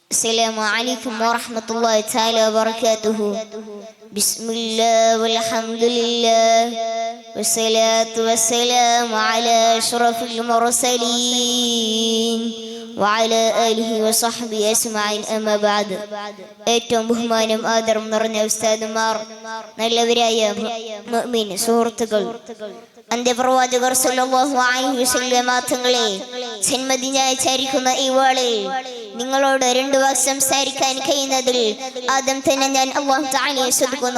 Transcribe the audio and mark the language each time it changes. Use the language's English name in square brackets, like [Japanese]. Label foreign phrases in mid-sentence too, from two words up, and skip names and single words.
[Arabic] السلام عليكم ورحمة الله تعالى وبركاته. بسم الله والحمد لله والصلاة والسلام على أشرف المرسلين وعلى آله وصحبه أجمعين. أما بعد. [Malayalam] ഏറ്റവും ബഹുമാനം ആദരം നിറഞ്ഞ ഉസ്താദുമാർ, നല്ലവരായ മുഅ്മിൻ സുഹൃത്തുക്കൾ, അന്ത്യപ്രവാചകർ [Arabic] صلى الله عليه وسلم [Malayalam] തങ്ങളെ ജന്മദിനാചരിക്കുന്ന ഈ വേളയിൽ നിങ്ങളോട് 2 വാക്ക് സംസാരിക്കാൻ കഴിയുന്നതിൽ ആദ്യം തന്നെ ഞാൻ അല്ലാഹു തആലയെ സ്തുതിക്കുന്നു.